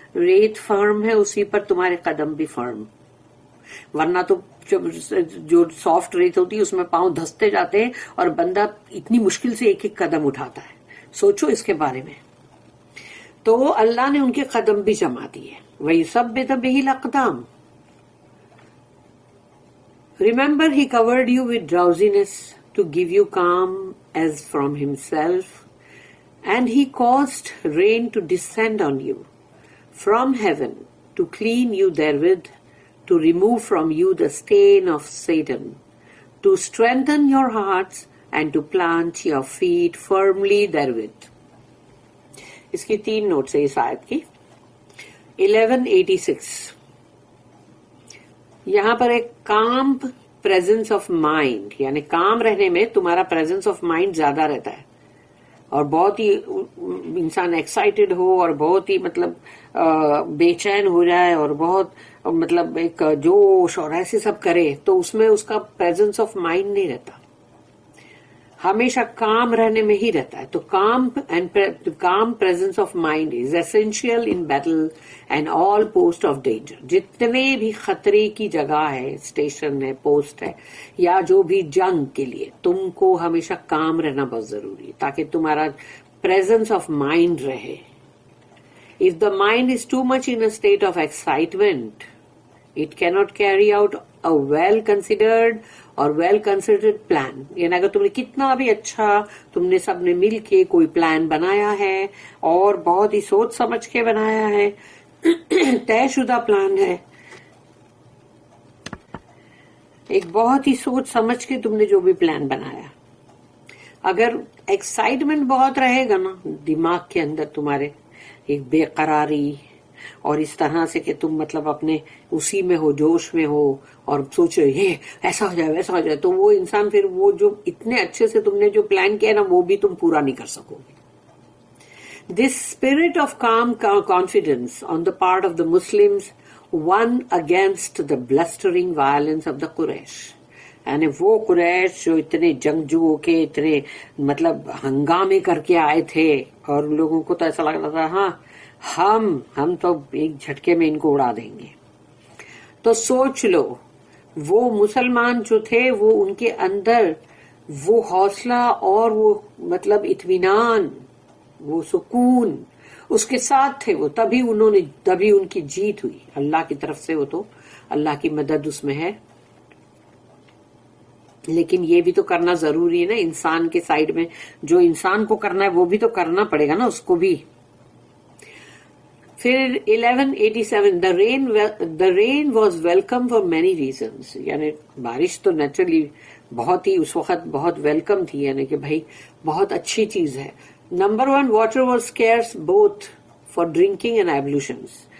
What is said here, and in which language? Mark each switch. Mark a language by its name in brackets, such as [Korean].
[Urdu] ریت فرم ہے، اسی پر تمہارے قدم بھی فرم، ورنہ تو جو سافٹ ریت ہوتی ہے اس میں پاؤں دھستے جاتے ہیں اور بندہ اتنی مشکل سے ایک ایک قدم اٹھاتا ہے. سوچو اس کے بارے میں. تو اللہ نے ان کے قدم بھی جما دیے. [Arabic] وَيُثَبِّتَ بِهِ الْأَقْدَامَ. [English] Remember he covered you with drowsiness to give you calm as from himself, and he caused rain to descend on you from heaven to clean you therewith, to remove from you the stain of Satan, to strengthen your hearts and to plant your feet firmly therewith. [Urdu] اس کی 3 notice ہے اس آیت کی. 1186 یہاں پر ایک کام presence of mind, یعنی کام رہنے میں تمہارا پریزنس آف مائنڈ زیادہ رہتا ہے، اور بہت ہی انسان ایکسائٹیڈ ہو اور بہت ہی مطلب بے چین ہو جائے اور بہت مطلب ایک جوش اور ایسے سب کرے، تو اس میں اس کا پریزنس آف مائنڈ نہیں رہتا، ہمیشہ کام رہنے میں ہی رہتا ہے. تو [English] Calm presence of mind is essential in battle and all post of danger. [Urdu] جتنے بھی خطرے کی جگہ ہے، اسٹیشن ہے، پوسٹ ہے، یا جو بھی جنگ کے لیے تم کو ہمیشہ کام رہنا بہت ضروری ہے تاکہ تمہارا پریزنس آف مائنڈ رہے. [English] If the mind is too much in a state of excitement, it cannot carry out a well-considered or well-considered plan. [Urdu] یعنی اگر تم نے کتنا بھی اچھا تم نے سب نے مل کے کوئی پلان بنایا ہے اور بہت ہی سوچ سمجھ کے بنایا ہے، طے شدہ پلان ہے، ایک بہت ہی سوچ سمجھ کے تم نے جو بھی پلان بنایا، اگر ایکسائٹمنٹ بہت رہے گا نا دماغ کے اندر تمہارے، ایک بے قراری اور اس طرح سے کہ تم مطلب اپنے اسی میں ہو، جوش میں ہو اور سوچو یہ ایسا ہو جائے ویسا ہو جائے، تو وہ انسان پھر وہ جو اتنے اچھے سے تم نے جو پلان کیا نا وہ بھی تم پورا نہیں کر سکو گے. [English] This spirit of calm confidence on the part of the Muslims won against the blustering violence of the Quraysh. [Urdu] یعنی وہ قریش جو اتنے جنگجوؤں کے اتنے مطلب ہنگامے کر کے آئے تھے، اور لوگوں کو تو ایسا لگ رہا تھا ہاں ہم تو ایک جھٹکے میں ان کو اڑا دیں گے. تو سوچ لو وہ مسلمان جو تھے وہ ان کے اندر وہ حوصلہ اور وہ مطلب اطمینان، وہ سکون اس کے ساتھ تھے، وہ تبھی ان کی جیت ہوئی اللہ کی طرف سے. وہ تو اللہ کی مدد اس میں ہے، لیکن یہ بھی تو کرنا ضروری ہے نا انسان کے سائڈ میں، جو انسان کو کرنا ہے وہ بھی تو کرنا پڑے گا نا اس کو بھی. [English] پھر 1187 the rain was welcome for many reasons. [Urdu] یعنی بارش تو نیچرلی بہت ہی اس وقت بہت ویلکم تھی، یعنی کہ بھائی بہت اچھی چیز ہے. [English] Number 1 water was scarce both for drinking and ablutions.